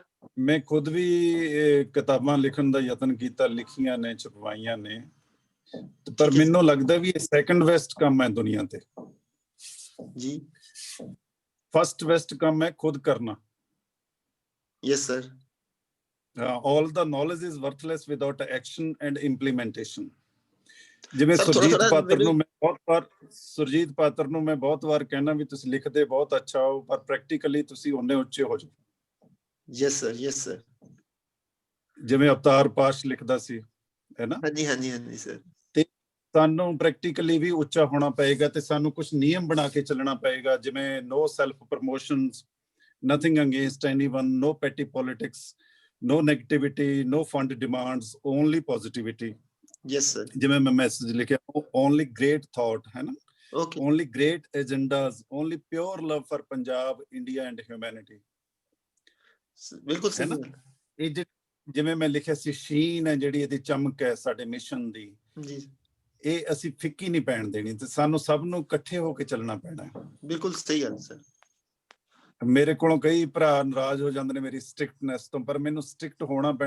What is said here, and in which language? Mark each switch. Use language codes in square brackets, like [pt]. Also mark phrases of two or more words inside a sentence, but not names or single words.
[pa] ਮੈਂ ਖੁਦ ਵੀ ਕਿਤਾਬਾਂ ਲਿਖਣ ਦਾ ਯਤਨ ਕੀਤਾ, ਲਿਖੀਆਂ ਨੇ, ਛਪਵਾਈਆਂ ਨੇ, ਪਰ ਮੈਨੂੰ ਲੱਗਦਾ ਵੀ ਇਹ [en] second best [pa] ਕੰਮ ਹੈ ਦੁਨੀਆ ਤੇ ਜੀ। [en] first best [pa] ਕੰਮ ਹੈ ਖੁਦ ਕਰਨਾ। [en] yes sir. all the knowledge is worthless without action and implementation। [pa] ਜਿਵੇਂ ਸੁਰਜੀਤ ਪਾਤਰ ਨੂੰ ਮੈਂ ਬਹੁਤ ਵਾਰ ਕਹਿਣਾ ਵੀ ਤੁਸੀਂ ਲਿਖਦੇ ਬਹੁਤ ਅੱਛਾ ਹੋ, ਪਰ ਪ੍ਰੈਕਟੀਕਲੀ ਤੁਸੀਂ ਉਹਨੇ ਉੱਚੇ ਹੋ ਜਾਓ। [en] yes sir, yes sir. [pa] ਜਿਵੇਂ ਅਵਤਾਰ ਪਾਸ਼ ਲਿਖਦਾ ਸੀ, ਹੈ ਨਾ? ਹਾਂਜੀ ਸਰ। ਤੇ ਸਾਨੂੰ ਪ੍ਰੈਕਟੀਕਲੀ ਵੀ ਉੱਚਾ ਹੋਣਾ ਪਏਗਾ ਤੇ ਸਾਨੂੰ ਕੁਝ ਨਿਯਮ ਬਣਾ ਕੇ ਚੱਲਣਾ ਪਏਗਾ, ਜਿਵੇਂ [en] no self promotions, nothing against anyone, no petty politics, no negativity, no fund demands, only positivity। yes sir। [pa] ਜਿਵੇਂ ਮੈਂ ਮੈਸੇਜ ਲਿਖਿਆ, [en] only great thought, [pa] ਹੈ ਨਾ? [en] okay। only great agendas, only pure love for Punjab, India and humanity। [pa] ਬਿਲਕੁਲ ਸਹੀ ਹੈ। ਇਹ ਜਿਵੇਂ ਮੈਂ ਲਿਖਿਆ ਸੀ, ਸ਼ੀਨ ਹੈ ਜਿਹੜੀ ਇਹਦੀ ਚਮਕ ਹੈ ਸਾਡੇ ਮਿਸ਼ਨ ਦੀ, ਜੀ, ਇਹ ਅਸੀਂ ਫਿੱਕੀ ਨਹੀਂ ਪੈਣ ਦੇਣੀ ਤੇ ਸਾਨੂੰ ਸਭ ਨੂੰ ਇਕੱਠੇ ਹੋ ਕੇ ਚੱਲਣਾ ਪੈਣਾ। ਬਿਲਕੁਲ ਸਹੀ ਗੱਲ ਸਰ। ਮੇਰੇ ਕੋਲੋਂ ਕਈ ਭਰਾ ਨਾਰਾਜ਼ ਹੋ ਜਾਂਦੇ ਨੇ ਮੇਰੀ ਸਟ੍ਰਿਕਟਨੈਸ ਤੋਂ, ਪਰ ਮੈਨੂੰ ਸਟ੍ਰਿਕਟ ਹੋਣਾ ਪੈਣਾ।